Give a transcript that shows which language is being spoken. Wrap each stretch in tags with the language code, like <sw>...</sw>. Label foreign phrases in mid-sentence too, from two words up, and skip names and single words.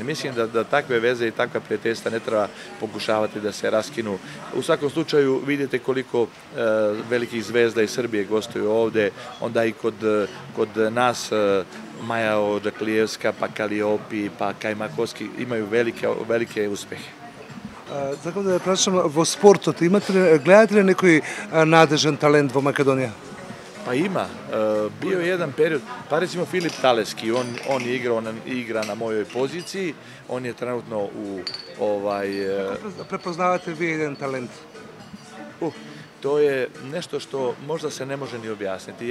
<sr>Mislim da takve veze i takva prijateljstva ne treba pokušavati da se raskinu. U svakom slučaju vidite koliko velikih zvezda iz Srbije gostuju ovde, onda i kod nas Maja Odžaklijevska, pa Kaliopi, pa Kajmakovski imaju velike uspehe.</sr> <mk>Сакам да ве прашам, во спортот гледате ли некој надежен талент во Македонија?</mk> <sr>Pa ima. Bio je jedan period, pa recimo Filip Taleski, on igra na mojoj poziciji, on je trenutno u...</sr> <mk>Препознавате ви еден талент?</mk> <sr>To je nešto što možda se ne može ni objasniti.</sr>